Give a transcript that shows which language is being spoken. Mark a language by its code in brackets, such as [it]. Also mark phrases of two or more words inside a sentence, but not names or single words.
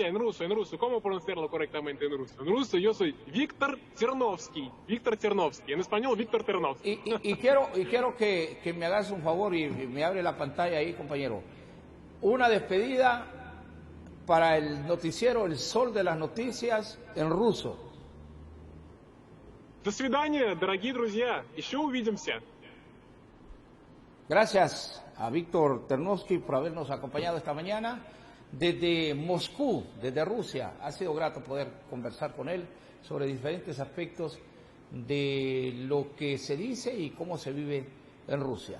[es] ¿Cómo pronunciarlo correctamente en ruso? En ruso yo soy Víctor Ternovsky. En español, Víctor Ternovsky. Y quiero que me hagas un favor y me abre la pantalla ahí, compañero. Una despedida para el noticiero El Sol de las Noticias en ruso. [ru] До свидания, дорогие друзья. Еще увидимся. [es] Gracias a Víctor Ternovsky por habernos acompañado esta mañana desde Moscú, desde Rusia. Ha sido grato poder conversar con él sobre diferentes aspectos de lo que se dice y cómo se vive en Rusia.